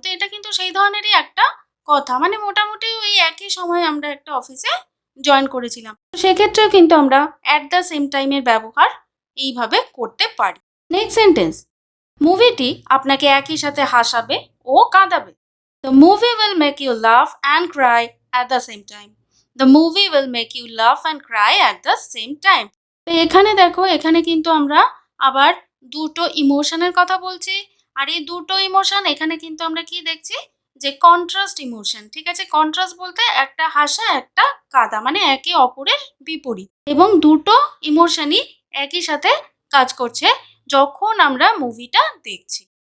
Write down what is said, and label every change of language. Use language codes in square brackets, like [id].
[bn] তো এটা কিন্তু সেই ধরনেরই একটা কথা, মানে মোটামুটি ওই একই সময় আমরা একটা অফিসে জয়েন করেছিলাম। তো সেক্ষেত্রেও কিন্তু আমরা অ্যাট দ্য সেম টাইমের ব্যবহার এইভাবে করতে পারি। নেক্সট সেন্টেন্স, মুভিটি আপনাকে একই সাথে হাসাবে ও কাঁদাবে। [en] The movie will make you laugh and cry at the same time. The movie will make you laugh and cry at the same time. [bn] তো এখানে দেখো, এখানে কিন্তু আমরা আবার দুটো ইমোশনের কথা বলছি। আর এই দুটো ইমোশন এখানে কিন্তু আমরা কি দেখছি? যে কন্ট্রাস্ট ইমোশন। ঠিক আছে, কন্ট্রাস্ট বলতে একটা হাসা একটা কাঁদা, মানে একে অপরের বিপরীত। এবং দুটো ইমোশনই একই সাথে কাজ করছে যখন আমরা মুভিটা দেখছি।